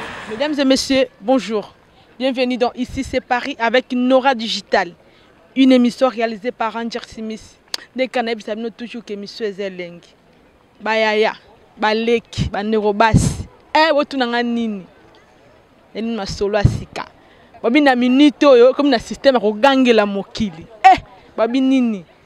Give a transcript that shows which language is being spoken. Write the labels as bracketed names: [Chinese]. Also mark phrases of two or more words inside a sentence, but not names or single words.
[French] Mesdames et messieurs, bonjour. Bienvenue dans Ici, c'est Paris avec Nora Digital, une émission réalisée par Ranger Smith. [Lingala] Nde kana yebisa bino [French] toujours que émission [Lingala] eza elengi. Bayaya, baleki, banero basi. Eh, botunanga nini? Nini masolo ya sika? Babi na minute oyo, comme na système ya kogangela mokili. Eh, babi nini?